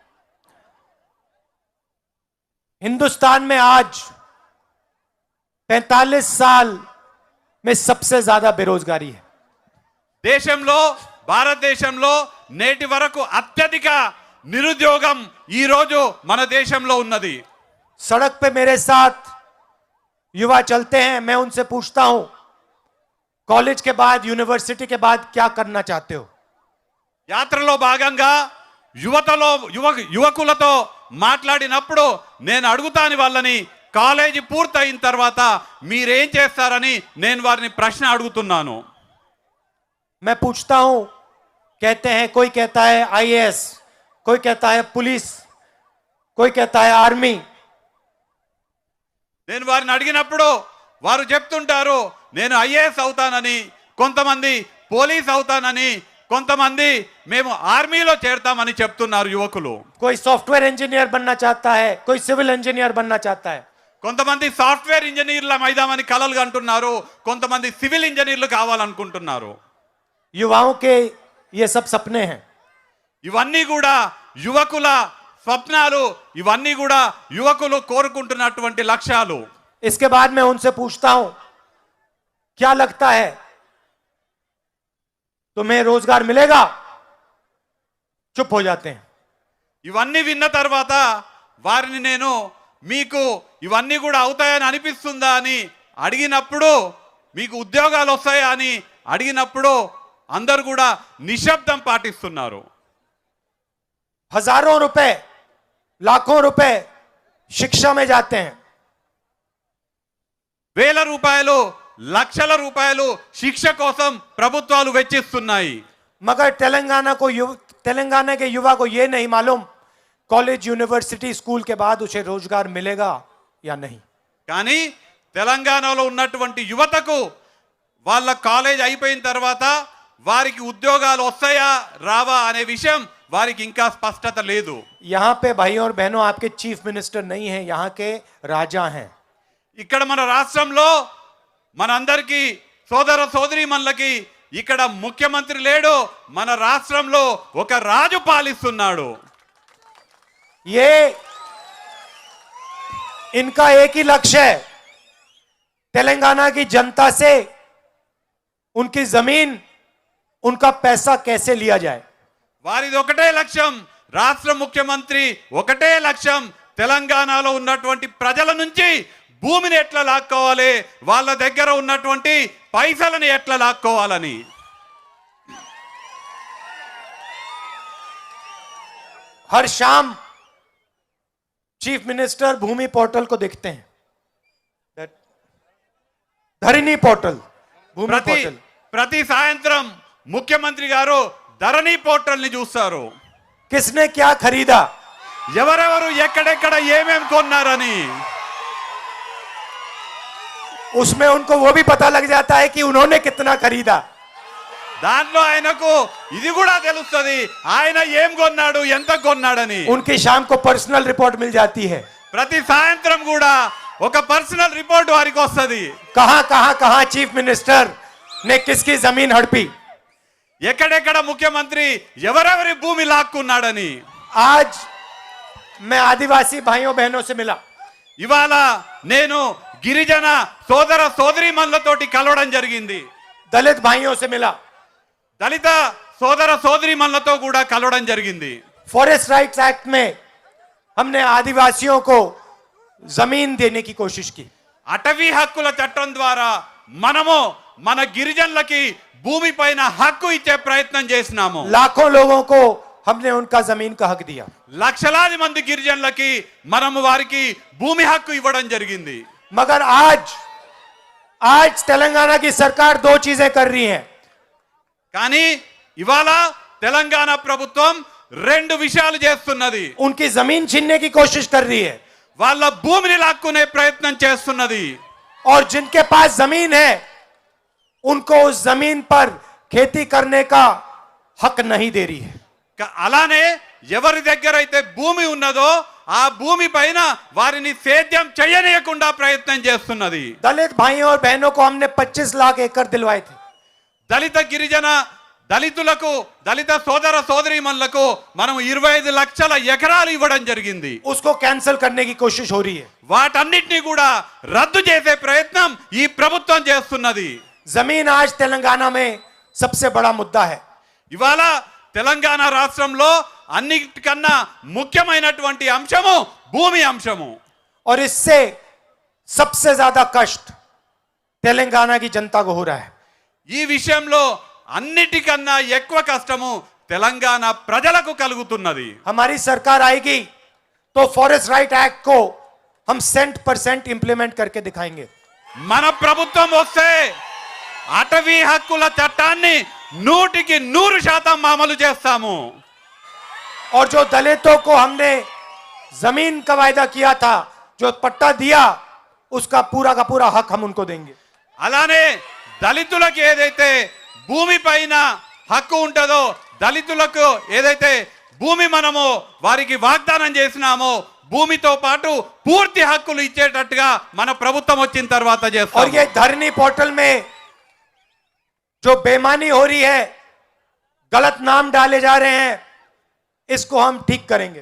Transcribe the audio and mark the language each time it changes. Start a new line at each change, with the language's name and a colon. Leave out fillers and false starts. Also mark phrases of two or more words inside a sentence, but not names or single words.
Hindi: हिंदुस्तान में आज 45 साल में सबसे ज्यादा बेरोजगारी है।
Telugu: దేశంలో, భారతదేశంలో నేటి వరకు అత్యధిక నిరుద్యోగం ఈ రోజు మన దేశంలో ఉన్నది।
Hindi: सड़क पे मेरे साथ युवा चलते हैं, मैं उनसे पूछता हूं कॉलेज के बाद, यूनिवर्सिटी के बाद क्या करना चाहते हो?
Telugu: యాత్రలో భాగంగా యువకులతో మాట్లాడినప్పుడు నేను అడుగుతాను వాళ్ళని, కాలేజీ పూర్తయిన తర్వాత మీరేం చేస్తారని నేను వారిని ప్రశ్న అడుగుతున్నాను.
Hindi: मैं पूछता हूं, कहते हैं, कोई कहता है आईएएस, कोई कहता है पुलिस, कोई कहता है आर्मी।
Telugu: నేను వారిని అడిగినప్పుడు వారు చెప్తుంటారు నేను ఐఏఎస్ అవుతానని, కొంతమంది పోలీస్ అవుతానని, కొంతమంది మేము ఆర్మీలో చేరతామని చెప్తున్నారు యువకులు.
Hindi: कोई
English: software engineer
Hindi: बनना चाहता है, कोई
English: civil engineer
Hindi: बनना चाहता है।
Telugu: కొంతమంది
English: software engineers
Telugu: మైదామని కలలు అంటున్నారు, కొంతమంది
English: civil engineers
Telugu: కావాలనుకుంటున్నారు.
Hindi: युवाओं के ये सब सपने हैं।
Telugu: ఇవన్నీ కూడా యువకుల స్వప్నాలు, ఇవన్నీ కూడా యువకులు కోరుకుంటున్నటువంటి లక్ష్యాలు.
Hindi: इसके बाद मैं उनसे पूछता हूं, क्या लगता है तुम्हें रोजगार मिलेगा? चुप हो जाते हैं।
Telugu: ఇవన్నీ విన్న తర్వాత వారిని నేను మీకు ఇవన్నీ కూడా అవుతాయని అనిపిస్తుందా అని అడిగినప్పుడు, మీకు ఉద్యోగాలు వస్తాయా అని అడిగినప్పుడు అందరూ కూడా నిశ్శబ్దం పాటిస్తున్నారు.
Hindi: हजारों रुपए, लाखों रुपए शिक्षा में जाते हैं।
Telugu: వేల రూపాయలు, లక్షల రూపాయలు శిక్ష కోసం ప్రభుత్వాలు వెచ్చిస్తున్నాయి.
Hindi: मगर तेलंगाना के युवा को यह नहीं मालूम कॉलेज, यूनिवर्सिटी, स्कूल के बाद उसे रोजगार मिलेगा या नहीं।
Telugu: కానీ తెలంగాణలో ఉన్నటువంటి యువతకు వాళ్ళ కాలేజ్ అయిపోయిన తర్వాత వారికి ఉద్యోగాలు వస్తాయా రావా అనే విషయం వారికి ఇంకా స్పష్టత లేదు.
Hindi: यहां पे भाइयों और बहनों आपके
English: chief minister
Hindi: नहीं हैं, यहां के राजा हैं।
Telugu: ఇక్కడ మన రాష్ట్రంలో మనందరికీ సోదర సోదరీమణులకి ఇక్కడ ముఖ్యమంత్రి లేడు, మన రాష్ట్రంలో ఒక రాజు పాలిస్తున్నాడు.
Hindi: ये इनका एक ही लक्ष्य है, तेलंगाना की जनता से उनकी जमीन, उनका पैसा कैसे लिया जाए।
Telugu: వారిది ఒకటే లక్ష్యం, రాష్ట్ర ముఖ్యమంత్రి ఒకటే లక్ష్యం, తెలంగాణలో ఉన్నటువంటి ప్రజల నుంచి భూమిని ఎట్లా లాక్కోవాలి, వాళ్ళ దగ్గర ఉన్నటువంటి పైసలను ఎట్లా లాక్కోవాలని.
Hindi: हर शाम
English: chief minister
Hindi: भूमि पोर्टल को देखते हैं, धरनी पोर्टल, भूमि
Telugu: ప్రతి
Hindi: पोर्टल।
Telugu: ప్రతి సాయంత్రం ముఖ్యమంత్రి గారు ధరణి పోర్టల్ ని చూస్తారు.
Hindi: किसने क्या खरीदा,
Telugu: ఎవరెవరు ఎక్కడెక్కడ ఏమేం కొన్నారని.
Hindi: उसमें उनको वो भी पता लग जाता है कि उन्होंने कितना खरीदा।
Telugu: దాంట్లో ఆయనకు ఇది కూడా తెలుస్తుంది ఆయన ఏం కొన్నాడు, ఎంత కొన్నాడని.
Hindi: उनकी शाम को
English: personal report
Hindi: मिल जाती है,
Telugu: ప్రతి సాయంత్రం కూడా ఒక
English: personal report
Telugu: వారికి వస్తుంది.
Hindi: कहां कहां कहां
English: chief minister
Hindi: ने किसकी जमीन हड़पी।
Telugu: ఎక్కడెక్కడ ముఖ్యమంత్రి ఎవరెవరి భూమి లాక్కున్నాడని.
Hindi: आज मैं आदिवासी भाइयों बहनों से मिला,
Telugu: ఇవాళ నేను గిరిజన సోదర సోదరీమణులతోటి కలవడం జరిగింది.
Hindi: दलित भाइयों से मिला,
Telugu: దళిత సోదర సోదరీమణులతో కూడా కలవడం జరిగింది.
Hindi: फॉरेस्ट राइट्स एक्ट में हमने आदिवासियों को जमीन देने की कोशिश की।
Telugu: అటవీ హక్కుల చట్టం ద్వారా మనము మన గిరిజనులకి భూమి పైన హక్కు ఇచ్చే ప్రయత్నం చేసినాము.
Hindi: लाखों लोगों को हमने उनका जमीन का हक दिया।
Telugu: లక్షలాది మంది గిరిజనులకి మనము వారికి భూమి హక్కు ఇవ్వడం జరిగింది.
Hindi: मगर आज तेलंगाना की सरकार दो चीजें कर रही है।
Telugu: కానీ ఇవాళ తెలంగాణ ప్రభుత్వం రెండు విషయాలు చేస్తున్నది.
Hindi: उनकी जमीन छीनने की कोशिश कर रही है,
Telugu: వాళ్ళ భూమిని లాక్కునే ప్రయత్నం చేస్తున్నది.
Hindi: और जिनके पास जमीन है उनको उस जमीन पर खेती करने का हक नहीं दे रही है।
Telugu: అలానే ఎవరి దగ్గర అయితే భూమి ఉన్నదో ఆ భూమి పైన వారిని సేద్యం చేయనీయకుండా ప్రయత్నం చేస్తున్నది.
Hindi: दलित भाइयों और बहनों को हमने 25 लाख एकड़ दिलवाए थे।
Telugu: దళిత గిరిజన దళితులకు, దళిత సోదర సోదరీమణులకు మనం 25 లక్షల ఎకరాలు ఇవ్వడం జరిగింది.
Hindi: उसको कैंसिल करने की कोशिश हो रही है।
Telugu: వాటన్నిటిని కూడా రద్దు చేసే ప్రయత్నం ఈ ప్రభుత్వం చేస్తున్నది.
Hindi: जमीन आज तेलंगाना में सबसे बड़ा मुद्दा है।
Telugu: ఇవాళ తెలంగాణ రాష్ట్రంలో అన్నిటికన్నా ముఖ్యమైనటువంటి అంశము భూమి అంశము.
Hindi: और इससे सबसे ज्यादा कष्ट तेलंगाना की जनता को हो रहा है।
Telugu: ఈ విషయంలో అన్నిటికన్నా ఎక్కువ కష్టము తెలంగాణ ప్రజలకు కలుగుతున్నది.
Hindi: हमारी सरकार आएगी तो फॉरेस्ट राइट एक्ट को हम 100% इंप्लीमेंट करके दिखाएंगे।
Telugu: మన ప్రభుత్వం వస్తే అటవీ హక్కుల చట్టాన్ని 100% అమలు చేస్తాము।
Hindi: और जो दलितों को हमने जमीन का वायदा किया था, जो पट्टा दिया, उसका पूरा का पूरा हक हम उनको देंगे।
Telugu: అలానే దళితులకు ఏదైతే భూమి పైన హక్కు ఉంటుందో, దళితులకు ఏదైతే భూమి మనము వారికి వాగ్దానం చేసినామో భూమితో పాటు పూర్తి హక్కులు ఇచ్చేటట్టుగా మన ప్రభుత్వం వచ్చిన తర్వాత
Hindi: और
Telugu: చేస్తాం।
Hindi: ये धरनी पोर्टल में जो बेईमानी हो रही है, गलत नाम डाले जा रहे हैं, इसको हम ठीक करेंगे।